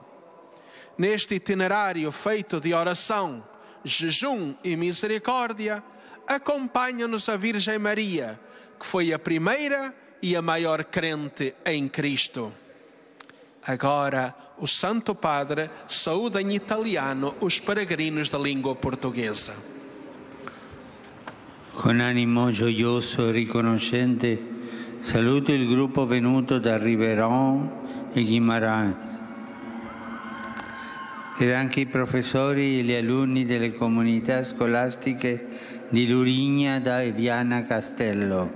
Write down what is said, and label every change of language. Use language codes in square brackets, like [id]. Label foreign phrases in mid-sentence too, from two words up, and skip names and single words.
[pt] Neste itinerário feito de oração, jejum e misericórdia, acompanha-nos a Virgem Maria, que foi a primeira e a maior crente em Cristo. Agora, o Santo Padre saúda em italiano os peregrinos da língua portuguesa. [it] Con animo gioioso e riconoscente saluto il gruppo venuto da Ribeirão e Guimarães ed anche i professori e gli alunni delle comunità scolastiche di Lurignada e Viana Castello.